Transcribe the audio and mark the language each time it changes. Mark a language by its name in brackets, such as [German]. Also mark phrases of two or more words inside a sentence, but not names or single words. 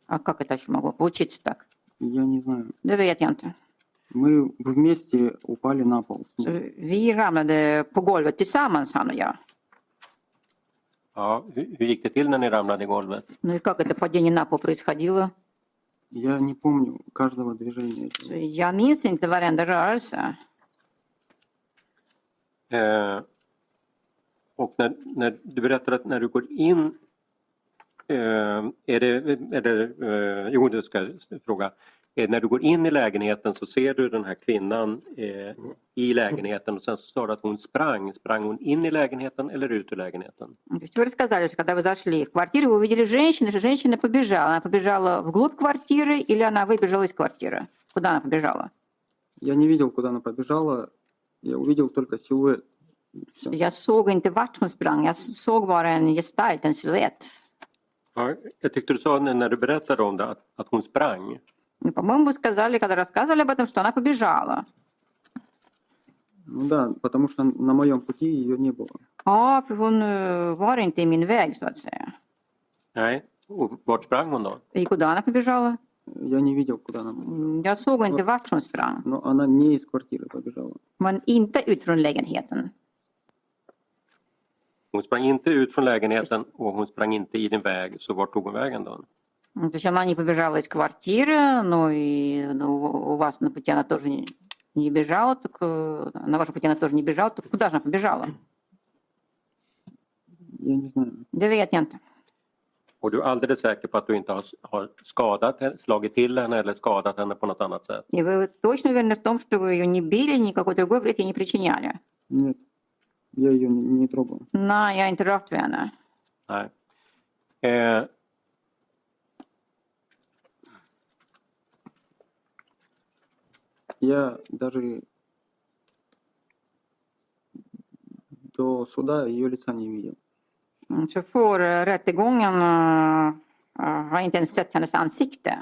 [Russian] А как это еще могло получиться так? Я не знаю. [Swedish] Det vet jag inte. [Russian] Мы вместе упали на пол. [Swedish] Så vi ramlade på golvet tillsammans, han och jag. Ja, hur gick det till när ni ramlade i golvet? [Russian] Ну и как это падение на пол происходило? Я не помню каждого движения. [Swedish] Så jag minns inte varenda rörelse. Och när du berättar att när du går in Det ska jag fråga. När du går in i lägenheten så ser du den här kvinnan i lägenheten och sen så står det att hon sprang. Sprang hon in i lägenheten eller ut ur lägenheten? [Russian] То есть вы рассказали, что когда вы зашли в квартиру, вы увидели женщину, что женщина побежала. Она побежала вглубь квартиры или она выбежала из квартиры? Куда она побежала? Я не видел, куда она побежала. Я увидел только силуэт. Всё. [Swedish] Jag såg inte vart hon sprang. Jag såg bara en gestalt, en silhuett. Ja, jag tyckte du sa när du berättade om det att hon sprang. [Russian] Ну, по-моему, вы сказали, когда рассказывали об этом, что она побежала. Ну да, потому что на моем пути ее не было. [Swedish] Ja, för hon var inte i min väg så att säga. Nej, och vart sprang hon då? [Russian] И куда она побежала? Я не видел, куда она побежала. [Swedish] Jag såg inte vart hon sprang. [Russian] Но она не из квартиры побежала. [Swedish] Men inte ut från lägenheten. Hon sprang inte ut från lägenheten och hon sprang inte i din väg. Så vart tog hon vägen då? [Russian] То есть она не побежала из квартиры, но и у вас на пути она тоже не бежала, так на вашем пути она тоже не бежала, так куда же она побежала? Я не знаю. [Swedish] Det vet jag inte. Och du är alldeles säker på att du inte har skadat henne, slagit till henne eller skadat henne på något annat sätt? [Russian] И вы точно уверены в том, что вы ее не били, никакой другой вред ей не причиняли? Нет, я ее не трогал. [Swedish] Nej, jag har inte rört vid henne. Nej. [Russian] Я даже до суда ее лица не видел. [Swedish] Så för rättegången har jag inte ens sett hennes ansikte.